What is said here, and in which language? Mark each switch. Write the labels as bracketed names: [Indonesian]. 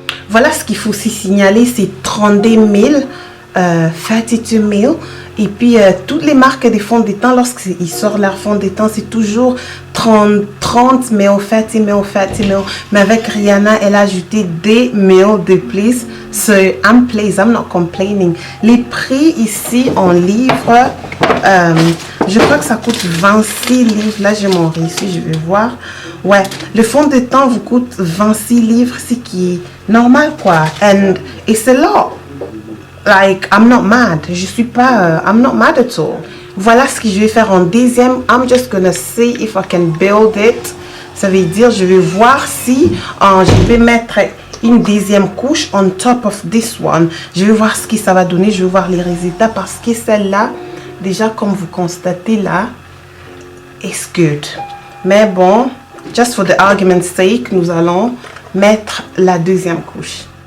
[French] Voilà ce qu'il faut aussi signaler, c'est 32 000, 32 000. Et puis, toutes les marques des fonds de teint, lorsqu'ils sortent leur fond de teint, c'est toujours 30 000, 30 000. Mais avec Rihanna, elle a ajouté des 1000 de plus. [English] So, I'm pleased, I'm not complaining. [French] Les prix ici en livres, je crois que ça coûte 26 livres. Là, j'ai mon reçu, je vais voir. Ouais, le fond de teint vous coûte 26 livres, ce qui est normal, quoi. [English] And it's a lot. Like, I'm not mad. [French] Je suis pas, [English] I'm not mad at all. [French] Voilà ce que je vais faire en deuxième. [English] I'm just gonna see if I can build it. [French] Ça veut dire, je vais voir si je peux mettre une deuxième couche [English] on top of this one. [French] Je vais voir ce que ça va donner. Je vais voir les résultats parce que celle-là, déjà, comme vous constatez là, is good. Mais bon, [English] just for the argument's sake, [French] nous allons mettre la deuxième couche.